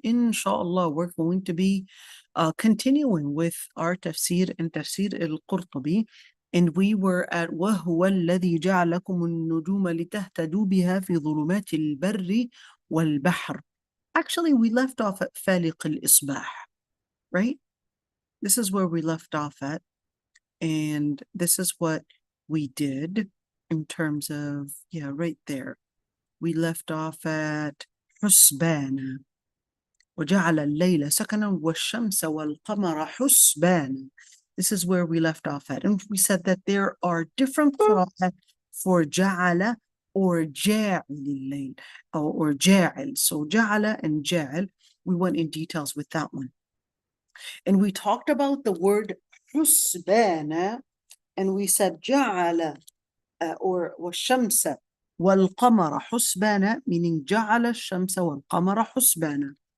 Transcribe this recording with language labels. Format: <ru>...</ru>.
<en>Inshallah, we're going to be continuing with our tafsir and tafsir al-Qurtubi. And we were at</en> <ar>وَهُوَ الَّذِي جَعَلَكُمُ النُّجُومَ لِتَهْتَدُوا بِهَا فِي ظُلُمَاتِ الْبَرِّ وَالْبَحْرِ.</ar> <en>Actually, we left off at</en> <ar>فَالِقِ الْإِصْبَاحِ,</ar> <en>right? This is where we left off at. And this is what we did in terms of, right there. We left off at</en> <ar>حسبانا وجعل الليل سكنا والشمس والقمر حسبانا.</ar> <en>This is where we left off at. And we said that there are different qira'at for جعل or</en> <ar>جاعل الليل</ar> <en>or جاعل. So جعل and جاعل, we went in details with that one. And we talked about the word حسبانا, and we said جعل or</en> <ar>والشمس والقمر حسبانا,</ar> <en>meaning</en> <ar>جعل الشمس والقمر حسبانا.</ar>